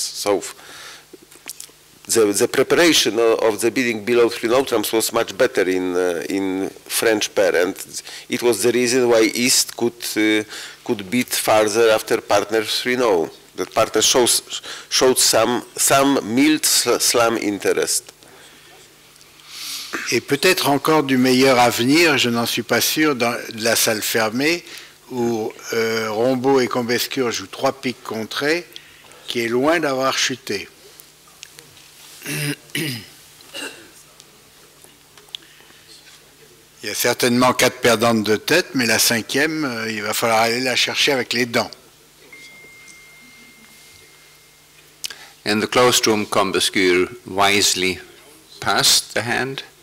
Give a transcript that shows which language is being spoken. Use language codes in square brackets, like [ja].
[en] So the preparation of the bidding below 3-0 trumps was much better in French pair, and it was the reason why East could beat farther after partner 3-0. The partner showed some mild slam interest. [fr] Et peut-être encore du meilleur à venir, je n'en suis pas sûr, dans de la salle fermée, où Rombaud et Combescure jouent 3 piques contrées, qui est loin d'avoir chuté. Il y a certainement 4 perdantes de tête, mais la 5e, il va falloir aller la chercher avec les dents. [en] In the closed room, Combescure wisely passed the hand.